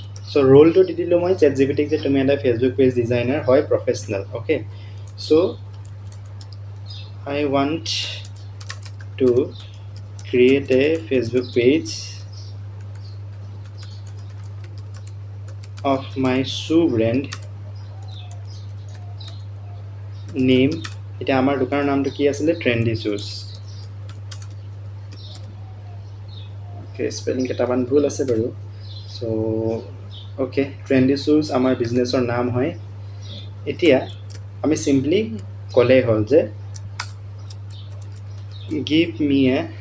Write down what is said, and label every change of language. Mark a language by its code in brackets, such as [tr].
[as] চ' ৰোলটো দি দিলোঁ মই চেট জিপিটিক যে তুমি এটা ফেচবুক পেজ ডিজাইনাৰ হয় professional. [en] Okay, so' I want to create a Facebook page of my shoe brand name. [as] এতিয়া আমাৰ দোকানৰ নামটো কি আছিলে, ট্ৰেণ্ডি শ্বুজ। অ'কে, স্পেলিং কেইটামান ভুল আছে বাৰু। চ' অ'কে, ট্ৰেণ্ডি শ্বুজ আমাৰ বিজনেছৰ নাম হয়। এতিয়া আমি চিম্পলি ক'লেই হ'ল যে [en] give me a